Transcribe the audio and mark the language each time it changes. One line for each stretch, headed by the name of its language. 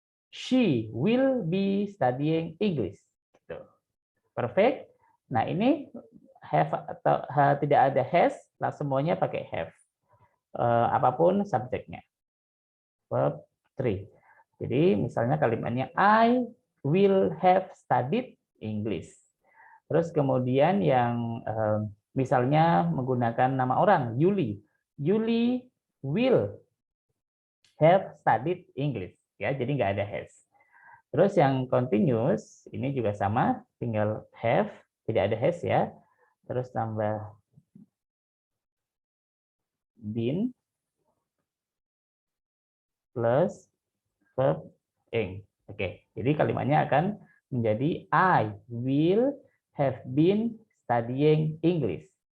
English: She will be studying English.
Indonesian: Gitu. Perfect. Nah, ini have atau tidak ada has, lah semuanya pakai have. Apapun subjeknya. Verb 3. Jadi misalnya kalimatnya
English: I will have studied English.
Indonesian: Terus kemudian yang misalnya menggunakan nama orang Yuli.
English: Yuli will have studied English.
Indonesian: Ya, jadi nggak ada has. Terus yang continuous ini juga sama, tinggal have, tidak ada has ya. Terus tambah been plus verb ing. Oke, jadi kalimatnya akan menjadi
English: I will have been studying English.